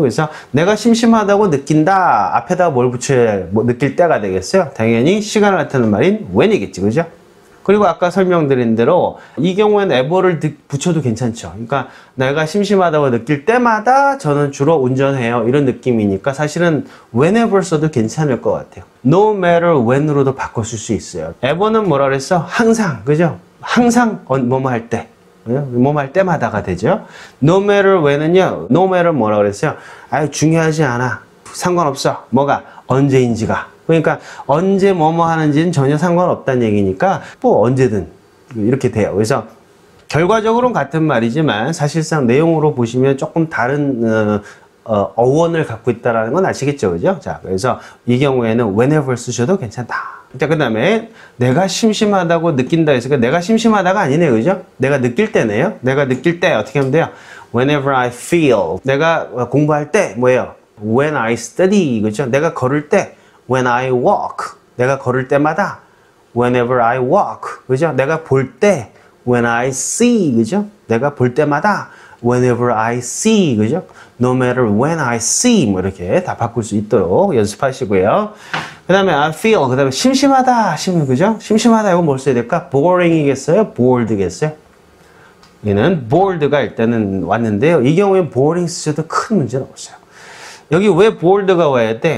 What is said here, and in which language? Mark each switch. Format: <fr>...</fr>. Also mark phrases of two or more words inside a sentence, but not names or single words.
<ko>그래서 내가 심심하다고 느낀다. 앞에다 뭘 붙여야, 뭐 느낄 때가 되겠어요? 당연히 시간을 나타내는 말인 when이겠지. 그죠? 그리고 아까 설명드린 대로 이 경우에는 ever를 붙여도 괜찮죠. 그러니까 내가 심심하다고 느낄 때마다 저는 주로 운전해요. 이런 느낌이니까 사실은 whenever 써도 괜찮을 것 같아요.</ko> <en>no matter when</en> <ko>으로도 바꿨을 수 있어요. ever는 뭐라 그랬어? 항상. 그죠? 항상 뭐뭐 할 때, 뭐뭐 할 때마다가 되죠.</ko> <en>No matter when</en> <ko>은요,</ko> <en>no matter</en> <ko>뭐라 그랬어요? 아유, 중요하지 않아. 상관없어. 뭐가? 언제인지가. 그러니까 언제 뭐뭐 하는지는 전혀 상관없다는 얘기니까 뭐 언제든 이렇게 돼요. 그래서 결과적으로는 같은 말이지만 사실상 내용으로 보시면 조금 다른 어원을 갖고 있다는 건 아시겠죠, 그죠? 자, 그래서 이 경우에는 whenever 쓰셔도 괜찮다. 자, 그 다음에 내가 심심하다고 느낀다 했으니까 내가 심심하다가 아니네, 그죠? 내가 느낄 때네요. 내가 느낄 때 어떻게 하면 돼요?</ko> <en>Whenever I feel.</en> <ko>내가 공부할 때 뭐예요?</ko> <en>When I study.</en> <ko>그죠? 내가 걸을 때</ko> <en>When I walk.</en> <ko>내가 걸을 때마다</ko> <en>Whenever I walk.</en> <ko>그죠? 내가 볼 때</ko> <en>When I see.</en> <ko>그죠? 내가 볼 때마다</ko> <en>Whenever I see.</en> <ko>그죠?</ko> <en>No matter when I see.</en> <ko>뭐 이렇게 다 바꿀 수 있도록 연습하시고요. 그 다음에</ko> <en>I feel,</en> <ko>그 다음에 심심하다, 그죠? 심심하다, 이거 뭘 써야 될까? boring이겠어요? bored겠어요? 얘는 bored가 일단은 왔는데요. 이 경우엔 boring 쓰셔도 큰 문제는 없어요. 여기 왜 bored가 와야 돼?</ko>